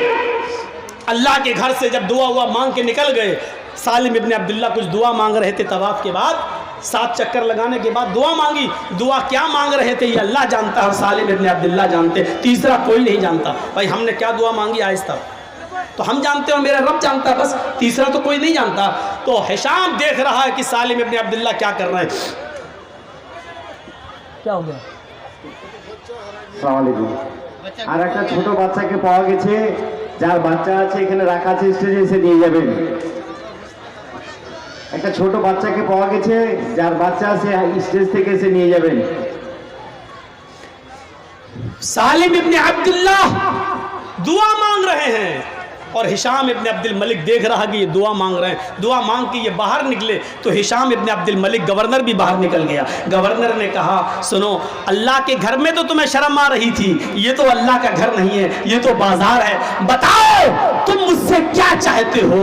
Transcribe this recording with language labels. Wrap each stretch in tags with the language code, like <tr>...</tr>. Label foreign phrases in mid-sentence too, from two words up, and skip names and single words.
<ur>اللہ کے گھر سے جب دعا ہوا مانگ کے نکل گئے، سالم ابن عبداللہ کچھ دعا مانگ رہے تھے طواف کے بعد، 7 چکر لگانے کے بعد دعا مانگی، دعا کیا مانگ رہے تھے یہ اللہ جانتا ہے اور سالم ابن عبداللہ جانتے، تیسرا کوئی نہیں جانتا۔ بھائی ہم نے کیا دعا مانگی آہستہ تو ہم جانتے ہیں، میرا رب جانتا ہے، بس تیسرا تو کوئی نہیں جانتا۔ تو ہشام دیکھ رہا ہے کہ سالم ابن عبداللہ کیا کر رہے ہیں، کیا ہو گیا؟</ur> <ar>السلام عليكم.</ar> <bn>আর একটা ছোট বাচ্চাকে পাওয়া গেছে, যার বাচ্চা আছে এখানে রাখা আছে, স্টেজে এসে নিয়ে যাবেন। একটা ছোট বাচ্চাকে পাওয়া গেছে, যার বাচ্চা আছে স্টেজ থেকে এসে নিয়ে যাবেন।</bn> <ur>سالم ابن عبداللہ دعا مانگ رہے ہیں اور ہشام ابن عبد الملک دیکھ رہا کہ یہ دعا مانگ رہے ہیں، دعا مانگ کے یہ باہر نکلے تو ہشام ابن عبد الملک گورنر بھی باہر نکل گیا۔ گورنر نے کہا سنو، اللہ کے گھر میں تو تمہیں شرم آ رہی تھی، یہ تو اللہ کا گھر نہیں ہے، یہ تو بازار ہے، بتاؤ تم مجھ سے کیا چاہتے ہو؟</ur>